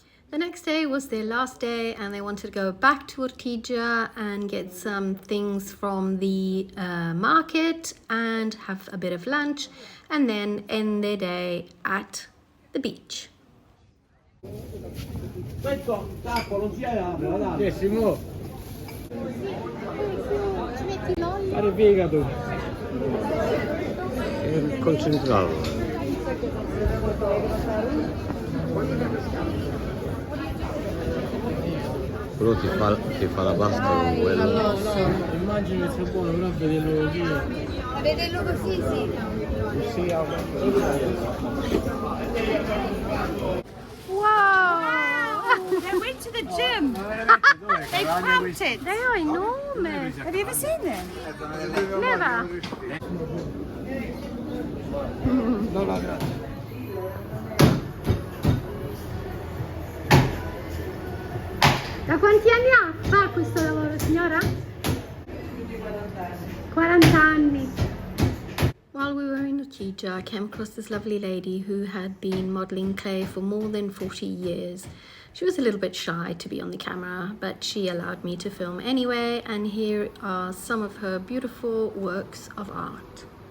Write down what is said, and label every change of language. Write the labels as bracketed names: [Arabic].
[English] The next day was their last day and they wanted to go back to Ortigia and get some things from the market and have a bit of lunch and then end their day at the beach. [Italian] Questo tappo non si apre, dai. Che si muove. Fare fegato. Concentrato. Però ti fa la pasta con quello. Immagino che sia buono, però vederlo così. A vederlo così, sì. Sì, Wow! [English] They went to the gym. They pumped it. They are enormous. Have you ever seen them? Never. [Italian] No, no, grazie. Da quanti anni fa questo lavoro, signora? 40 anni. [English] While we were in Ortigia, I came across this lovely lady who had been modeling clay for more than 40 years. She was a little bit shy to be on the camera, but she allowed me to film anyway, and here are some of her beautiful works of art.